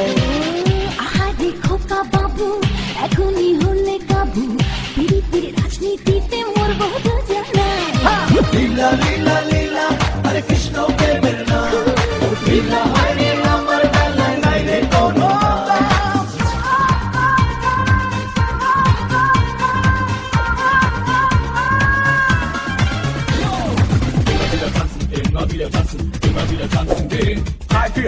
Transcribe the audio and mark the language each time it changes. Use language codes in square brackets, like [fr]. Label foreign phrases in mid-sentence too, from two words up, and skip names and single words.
[bn] আহারে খোকা বাবু এখনই হলে কাবু পীড়িতের রাজনীতিতে মরব দুজনে লীলা লীলা লীলা হরে কৃষ্ণ প্রেমের নাম লীলা হরে আমার বেলায় নাই রে কোনো দাম [de] Immer wieder tanzen, immer wieder tanzen gehen. Drei, vier.